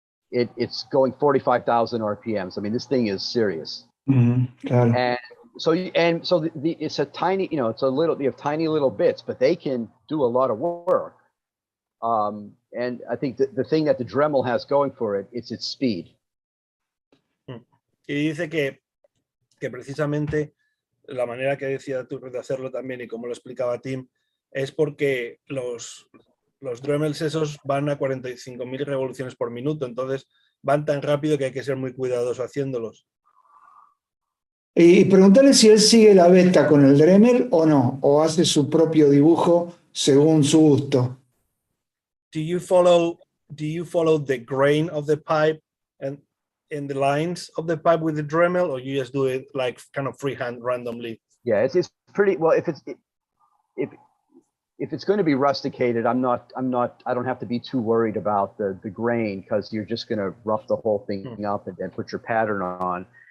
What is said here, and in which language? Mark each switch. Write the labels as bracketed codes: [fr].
[en] It's going 45,000 RPMs. I mean, this thing is serious. [es] Claro. [en] And so it's a tiny, you know, it's a little, you have tiny little bits, but they can do a lot of work. And I think the thing that the Dremel has going for it, it's its speed. [es] Y dice que precisamente la manera que decía tú de hacerlo también y como lo explicaba Tim, es porque los Dremels esos van a 45.000 revoluciones por minuto, entonces van tan rápido que hay que ser muy cuidadoso haciéndolos. Y preguntarle si él sigue la veta con el Dremel o no, o hace su propio dibujo según su gusto. [en] Do you follow the grain of the pipe and the lines of the pipe with the Dremel, or you just do it like kind of freehand randomly? Yeah, it's pretty well. If it's going to be rusticated, I don't have to be too worried about the grain, because you're just going to rough the whole thing up and then put your pattern on.